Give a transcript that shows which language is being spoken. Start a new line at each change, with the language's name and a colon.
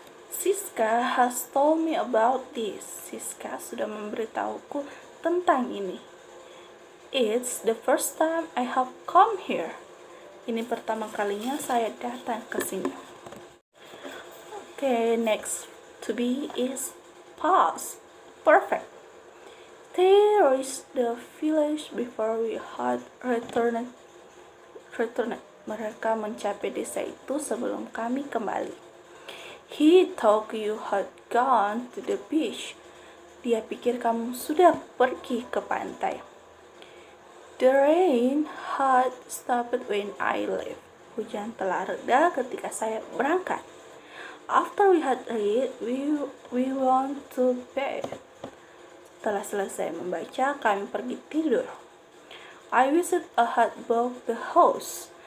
English: Siska has told me about this.
Indonesian: Siska sudah memberitahuku tentang ini.
English: It's the first time I have come here.
Indonesian: Ini pertama kalinya saya datang ke sini.
English: Okay, next to be is past perfect. They reached the village before we had returned.
Indonesian: Mereka mencapai desa itu sebelum kami kembali.
English: He thought you had gone to the beach.
Indonesian: Dia pikir kamu sudah pergi ke pantai.
English: The rain had stopped when I left.
Indonesian: Hujan telah reda ketika saya berangkat.
English: After we had read, we went to bed.
Indonesian: Setelah selesai membaca, kami pergi tidur.
English: I wished I had bought the house.